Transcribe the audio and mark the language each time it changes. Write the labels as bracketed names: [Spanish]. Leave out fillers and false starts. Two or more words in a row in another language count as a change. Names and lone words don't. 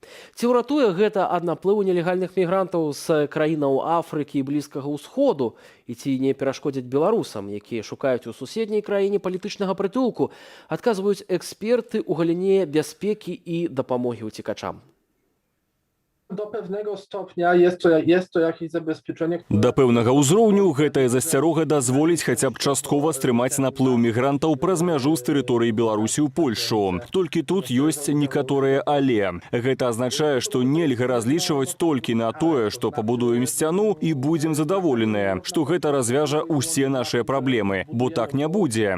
[Belarusian] Ці ўратуе гэта ад наплыву нелегальных мігрантаў з краінаў Афрыкі і Блізкага ўсходу? І ці не перашкодзяць беларусам, якія шукаюць у суседняй краіне палітычнага прытулку, адказваюць эксперты ў галіне бяспекі і дапамогі ўцекачам. [Polish] Do pewnego stopnia jest to jakieś zabezpieczenie, które... [Belarusian] Да пэўнага ўзроўню гэтая засцярога дазволіць хаця б часткова стрымаць наплыў мігрантаў праз мяжу з тэрыторыі Беларусі ў Польшу. Толькі тут ёсць некаторыя але. Гэта азначае, што нельга разлічваць толькі на тое, што пабудуем сцяну і будзем задаволеныя, што гэта развяжа ўсе нашыя праблемы, бо так не будзе.